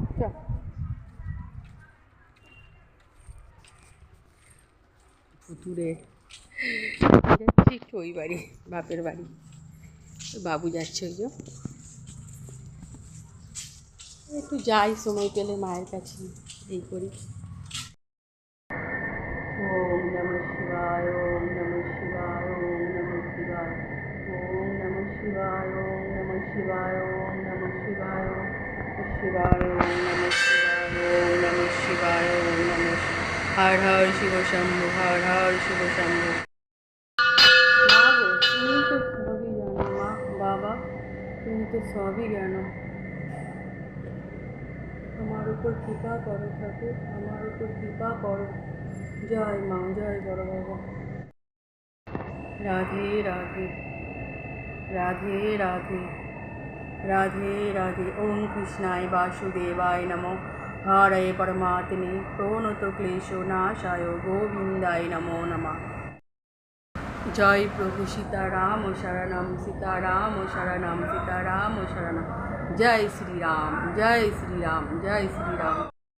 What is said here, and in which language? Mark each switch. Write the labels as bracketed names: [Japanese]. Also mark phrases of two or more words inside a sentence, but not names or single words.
[Bangla] ভুতুরে যাচ্ছি একটু ওই বাড়ি, বাপের বাড়ি। বাবু যাচ্ছে, ওই যে একটু যাই সময় পেলে মায়ের কাছে, এই করি। [Sanskrit] ওম নমঃ শিবায়, ওম নমঃ শিবায়, ওম নমঃ শিবায়, ওম নমঃ শিবায়, ওম নমঃ শিবায়, ওম নমঃ শিবায়, শিবায়, ওম নমঃ শিবায়, ওম নমঃ শিবায়, ওম নমঃ। হর হর শিব শম্ভু, হর হর শিব শম্ভু। [Bangla] মা গো, তুমি তো সবই জানো, মা বাবা তুমি তো সবই জানো। আমার উপর কৃপা করো ঠাকুর, আমার উপর কৃপা করো। জয় মা, জয় বড় বাবা। রাধে রাধে, রাধে রাধে, রাধে রাধে। [Sanskrit] ওম কৃষ্ণায় বাসুদেবায় নমঃ। হরে পরমাত্মনে প্রণত ক্লেশ নাশায় গোবিন্দায় নমো নমঃ। জয় প্রভু সীতারাম শরণম, সীতারাম শরণম, সীতারাম শরণম। জয় শ্রীরাম, জয় শ্রীরাম, জয় শ্রীরাম।